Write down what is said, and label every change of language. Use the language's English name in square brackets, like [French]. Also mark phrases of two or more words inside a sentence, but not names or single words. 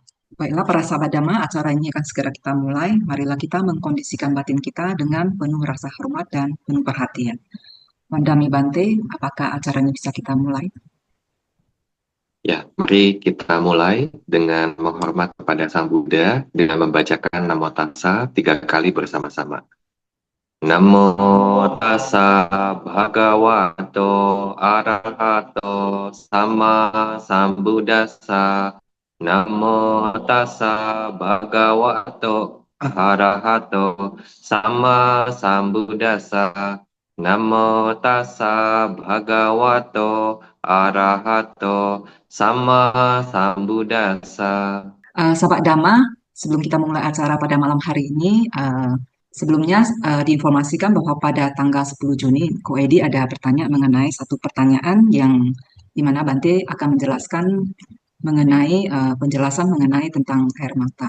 [Indonesian] Baiklah para sahabat Dhamma, acara ini akan segera kita mulai. Marilah kita mengkondisikan batin kita dengan penuh rasa hormat dan penuh perhatian. [Pali] Mandami Bante, [Indonesian] apakah acaranya bisa kita mulai? Ya, mari kita mulai dengan menghormat kepada Sang Buddha dengan membacakan Namo Tassa 3 kali bersama-sama. [Pali] Namo Tassa Bhagavato Arahato Sama Sambuddhassa. Namo Tassa Bhagavato Arahato Sama Sambuddhassa. Namo Tassa Bhagavato Arahato Sama Sambuddhassa. [Indonesian] Sahabat Dhamma, sebelum kita memulai acara pada malam hari ini, sebelumnya diinformasikan bahwa pada tanggal 10 Juni, Ko Edi ada bertanya mengenai satu pertanyaan yang dimana Bante akan menjelaskan mengenai penjelasan mengenai tentang air mata.